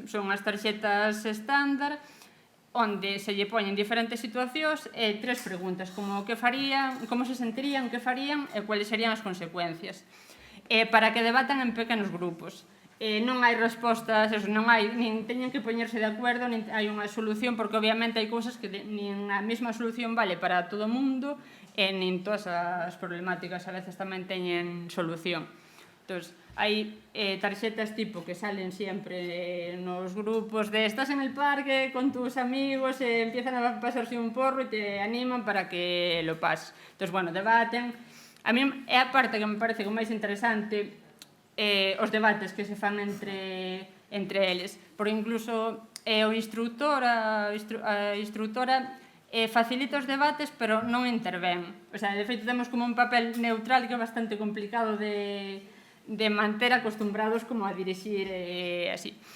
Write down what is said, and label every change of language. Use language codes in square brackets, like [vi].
[gl] Son as tarxetas estándar, onde se lle poñen diferentes situacións e 3 preguntas, como que farían, como se sentirían, que farían e cuáles serían as consecuencias, para que debatan en pequenos grupos. Non hai respostas, non hai, nin teñen que poñerse de acordo, nin hai unha solución, porque obviamente hai cousas que nin a mesma solución vale para todo o mundo, e nin todas as problemáticas a veces tamén teñen solución. Entón, hai tarxetas tipo que salen sempre nos grupos de [es] estás en el parque con tus amigos e empiezan a pasarse un porro e te animan para que lo pases. [gl] Entón, bueno, debaten. A mí é a parte que me parece que máis interesante, os debates que se fan entre eles, porque incluso o instructor, a instructora facilita os debates, pero non intervén. O sea, de feito, temos como un papel neutral que é bastante complicado de manter acostumbrados como a dirixir así.